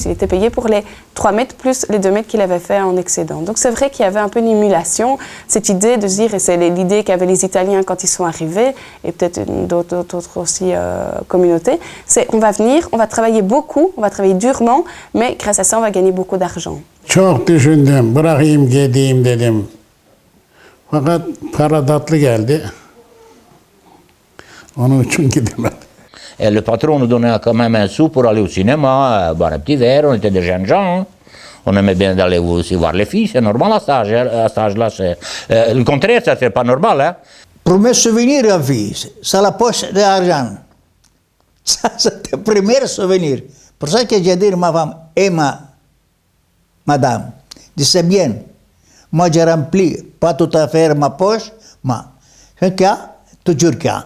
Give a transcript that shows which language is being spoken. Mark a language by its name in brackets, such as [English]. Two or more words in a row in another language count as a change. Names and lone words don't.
[French] Il était payé pour les 3 mètres plus les 2 mètres qu'il avait fait en excédent. Donc, c'est vrai qu'il y avait un peu une émulation, cette idée de se dire, et c'est l'idée qu'avaient les Italiens quand ils sont arrivés, et peut-être d'autres aussi communautés, c'est on va venir, on va travailler beaucoup, on va travailler durement, mais grâce à ça, on va gagner beaucoup d'argent. [Turkish] Çok düşündüm, bırakayım gideyim dedim. Fakat para tatlı geldi. Onun için gidemedim. [French] Et le patron nous donnait quand même un sou pour aller au cinéma, boire un petit verre, on était des jeunes gens. Hein. On aimait bien d'aller aussi voir les filles, c'est normal à cet âge-là. Le contraire, ça c'est pas normal. Hein. Premier souvenir en vie, c'est la poche d'argent. Ça, c'est le premier souvenir. Pour ça que j'ai dit à ma femme et madame, c'est bien, moi j'ai rempli, pas tout à fait ma poche, mais ce qu'il y a, toujours qu'il y a.